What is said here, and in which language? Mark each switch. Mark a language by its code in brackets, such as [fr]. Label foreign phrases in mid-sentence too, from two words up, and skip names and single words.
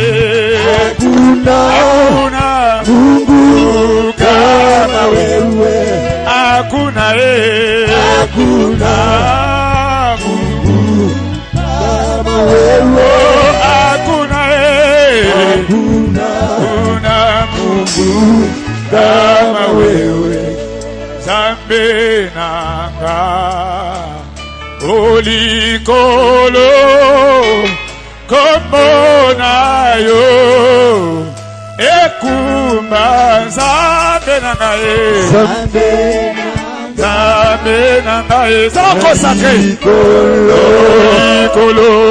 [sw] hakuna Mungu kama wewe hakuna hakuna Mungu kama wewe hakuna hakuna Mungu kama wewe [ln] Nzambe nanga olikolo komona yo ekumba Nzambe nangaye Nzambe nangaye [fr] ça consacré [ln] olikolo